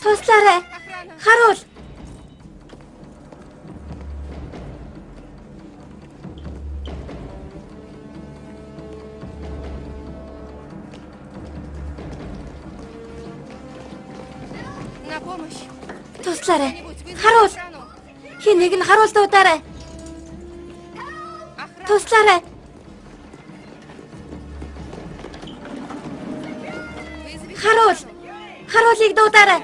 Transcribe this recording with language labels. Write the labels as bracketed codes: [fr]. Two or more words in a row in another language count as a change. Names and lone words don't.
[mn] Туслаарай. [ru] Охрана. [mn] Харуул. [ru] На помощь. [mn] Туслаарай. [ru] Кто-нибудь вызовите [mn] Харуул. [ru] охрану. [mn] Хин нэг нь харуул дуудаарай. [ru] Охрана. [mn] Туслаарай. [ru] Вызовите [mn] Харуул. [ru] охрану. [mn] Харуулыг дуудаарай.